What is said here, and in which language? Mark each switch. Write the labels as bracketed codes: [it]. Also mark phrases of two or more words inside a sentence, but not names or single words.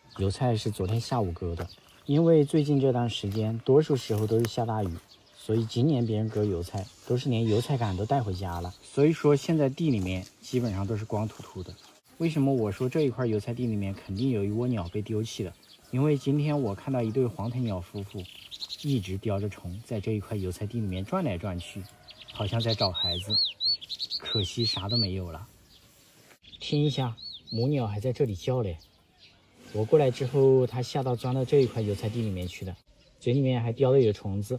[zh] 油菜是昨天下午割的，因為最近這段時間多數時候都是下大雨，所以今年別人割油菜都是連油菜杆都帶回家了，所以說現在地裡面基本上都是光禿禿的。為什麼我說這一塊油菜地裡面肯定有一窩鳥被丟棄了？因為今天我看到一对黄藤鳥夫婦一直叼着蟲在這一塊油菜地裡面轉來轉去，好像在找孩子，可惜啥都没有了。听一下，母鳥還在這裡叫嘞。我過來之後，它下到鑽到這一塊油菜地裡面去的，嘴裡面還叼的有蟲子。